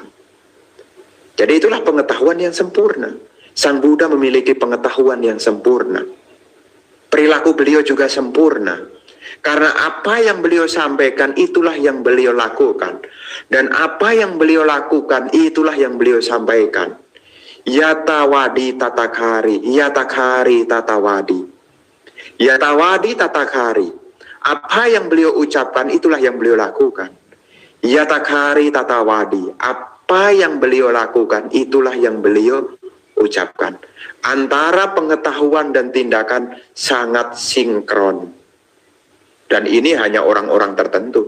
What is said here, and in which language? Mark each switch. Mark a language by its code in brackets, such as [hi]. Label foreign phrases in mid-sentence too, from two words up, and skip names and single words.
[id] Jadi itulah pengetahuan yang sempurna. Sang Buddha memiliki pengetahuan yang sempurna. Perilaku beliau juga sempurna. Karena apa yang beliau sampaikan itulah yang beliau lakukan. Dan apa yang beliau lakukan itulah yang beliau sampaikan. [pi] Yatawadi tatakari, yatakari tatawadi. Yatawadi tatakari. [id] Apa yang beliau ucapkan itulah yang beliau lakukan. [pi] Yatakari tatawadi. [id] Apa yang beliau lakukan itulah yang beliau ucapkan. Antara pengetahuan dan tindakan sangat sinkron. Dan ini hanya orang-orang tertentu.